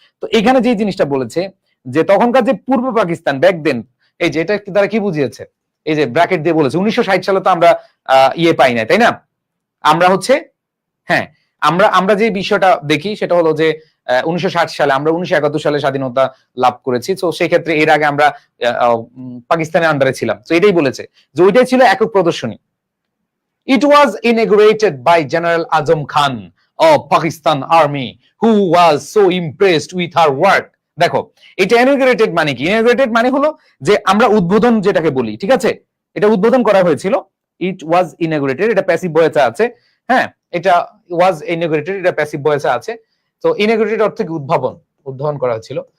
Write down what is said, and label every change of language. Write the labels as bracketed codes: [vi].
[bn] তো এখানে যে জিনিসটা বলেছে যে তখনকার যে পূর্ব পাকিস্তান ব্যাক দেন, এই যে এটা দ্বারা কি বুঝিয়েছে, এই যে ব্র্যাকেট দিয়ে বলেছে 1960 সালে তো আমরা ইয়ে পাই না, তাই না? আমরা হচ্ছে, হ্যাঁ, আমরা যে বিষয়টা দেখি সেটা হলো যে 1960 সালে আমরা 1971 সালে স্বাধীনতা লাভ করেছি। তো সেই ক্ষেত্রে এর আগে আমরা পাকিস্তানের আন্ডারে ছিলাম। তো এটাই বলেছে যে ওইটাই ছিল একক প্রদর্শনী। [en] It was inaugurated by General Azam Khan of Pakistan Army, who was so impressed with her work. [bn] দেখো, এটা ইনঅগ্রেটেড মানে কি? ইনঅগ্রেটেড মানে হলো যে আমরা উদ্বোধন যেটাকে বলি, ঠিক আছে, এটা উদ্বোধন করা হয়েছিল। [en] it was inaugurated, [bn] এটা প্যাসিভ ভয়েসে আছে। হ্যাঁ, এটা ওয়াজ ইনঅগ্রেটেড, এটা প্যাসিভ ভয়েসে আছে। তো ইনঅগ্রেটেড অর্থ কি? উদ্বোধন করা হয়েছিল।